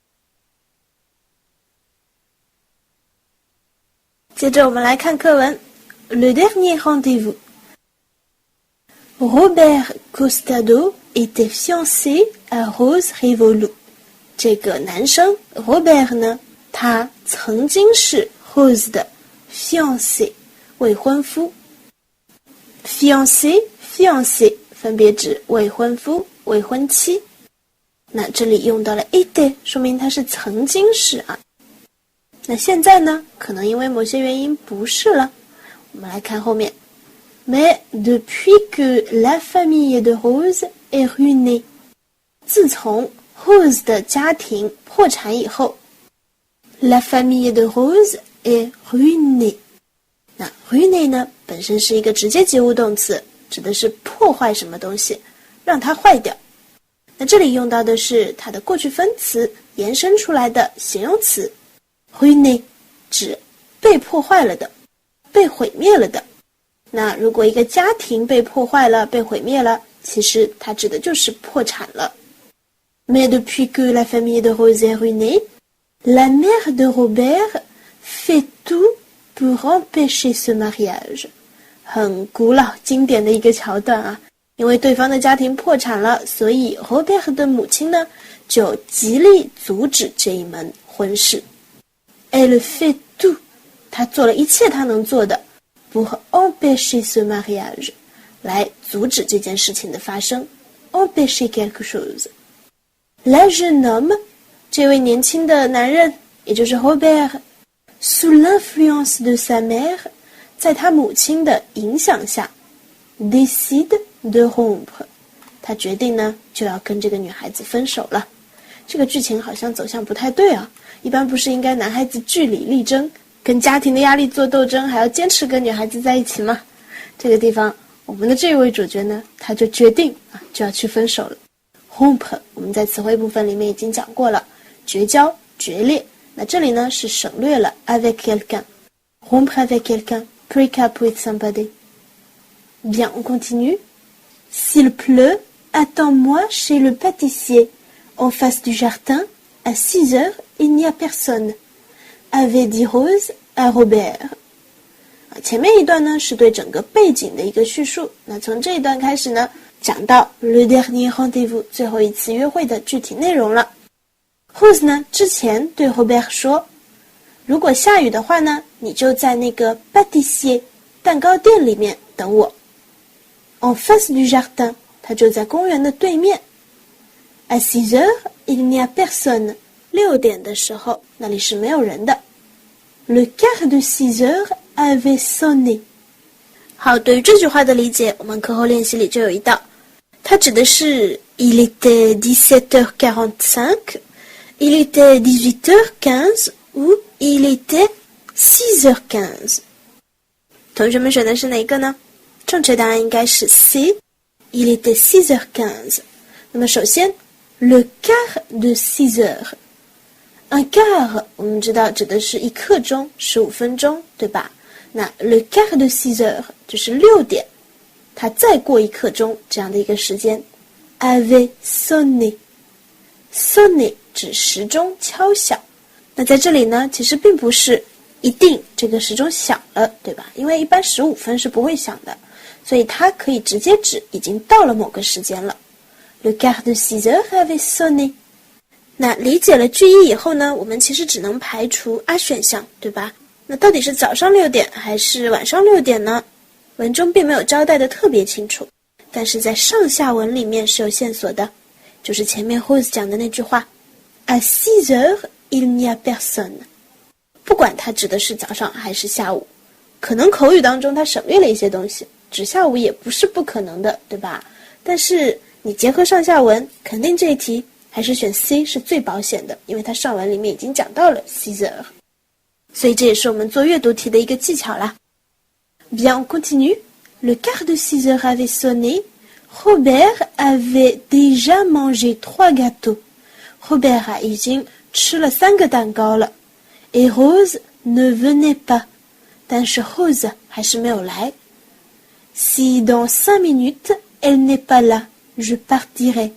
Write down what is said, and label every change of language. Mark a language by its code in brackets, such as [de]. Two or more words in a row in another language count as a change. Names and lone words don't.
[zh] 接着我们来看课文。 [fr] le dernier rendez-vous. Robert Costado était fiancé à Rose Rivolo. [zh] 这个男生 Robert 呢，他曾经是 Rose 的 fiancé 未婚夫。fiancé 分别指未婚夫、未婚妻。那这里用到了 était， 说明他是曾经是啊。那现在呢，可能因为某些原因不是了。我们来看后面。 [fr] Mais depuis que la famille de Rose est ruinée， [zh] 自从 Rose 的家庭破产以后 ， [fr] la famille de Rose est ruinée。 [zh] 那 ruinée 呢，本身是一个直接及物动词，指的是破坏什么东西，让它坏掉。那这里用到的是它的过去分词延伸出来的形容词 ruinée， 指被破坏了的，被毁灭了的。那如果一个家庭被破坏了、被毁灭了，其实它指的就是破产了。 [fr] Mais depuis que la famille de Rose est ruinée, la mère de Robert fait tout pour empêcher ce mariage。 [zh] 很古老经典的一个桥段啊，因为对方的家庭破产了，所以 Robert 的母亲呢就极力阻止这一门婚事。 [fr] Elle fait tout， [zh] 她做了一切她能 [fr] 做的 pour empêcher ce mariage， [zh] 来阻止这件事情的发生。 [fr] empêcher quelque chose。 La jeune homme， [zh] 这位年轻的男人，也就是 Robert， [fr] sous l'influence de sa mère， [zh] 在他母亲的影响下 [fr] décide de rompre， [zh] 他决定呢就要跟这个女孩子分手了。这个剧情好像走向不太对啊，一般不是应该男孩子据理力争，跟家庭的压力做斗争，还要坚持跟女孩子在一起吗？这个地方我们的这位主角呢，他就决定就要去分手了。rompre 我们在词汇部分里面已经讲过了，绝交、决裂。那这里呢是省略了 [fr] avec quelqu'un， rompre avec quelqu'un， [en] break up with somebody。 [fr] Bien, on continue. S'il pleut, attends-moi chez le pâtissier, en face du jardin, à 6 heures, il n'y a personne, avait dit Rose à Robert。 [zh] 前面一段呢是对整个背景的一个叙述，那从这一段开始呢，讲到 le [fr] dernier rendez-vous [zh] 最后一次约会的具体内容了。Rose 呢之前对 Robert 说，如果下雨的话呢，你就在那个 pâtissier 蛋糕店里面等我。 [fr] En face du jardin， [zh] 他就在公园的对面。 [fr] À 6 heures, il n'y a personne， [zh] 6 点的时候那里是没有人的。 [fr] Le quart de 6 heures avait sonné。 [zh] 好，对于这句话的理解，我们课后练习里就有一道，它指的是 [fr] il était 17h45， il était 18h15 ou il était 6h15。 [zh] 同学们选的是哪个呢？正确答案应该是 C， [fr] il était 6h15。 [zh] 那么首先 [fr] le quart de 6 heures， un quart [zh] 我们知道指的是一刻钟15分钟，对吧？那 [fr] le quart de 6 heures [zh] 就是6点，它再过一刻钟这样的一个时间。 [fr] avait sonné， [zh] sonné 指时钟敲响。那在这里呢，其实并不是一定这个时钟响了，对吧？因为一般15分是不会响的，所以它可以直接指已经到了某个时间了。 [fr] Le quart de 6 heures avait sonné。 [zh] 那理解了句意以后呢，我们其实只能排除 A 选项，对吧？那到底是早上6点还是晚上6点呢？文中并没有交代的特别清楚，但是在上下文里面是有线索的，就是前面 Rose 讲的那句话 [fr] À 6 heures, il n'y a personne。 [zh] 不管它指的是早上还是下午，可能口语当中它省略了一些东西，指下午也不是不可能的，对吧？但是你结合上下文，肯定这一题还是选 C 是最保险的，因为它上文里面已经讲到了 [fr] 6 heures。 [zh] 所以这也是我们做阅读题的一个技巧啦。 [fr] Bien, on continue. Le quart de 6 heures avait sonné. Robert avait déjà mangé 3 gâteaux. [zh] Robert 已经吃了3个蛋糕了。 [fr] Et Rose ne venait pas. [zh] 但是 Rose 还是没有来。 [fr] Si dans 5 minutes, elle n'est pas là, je partirai.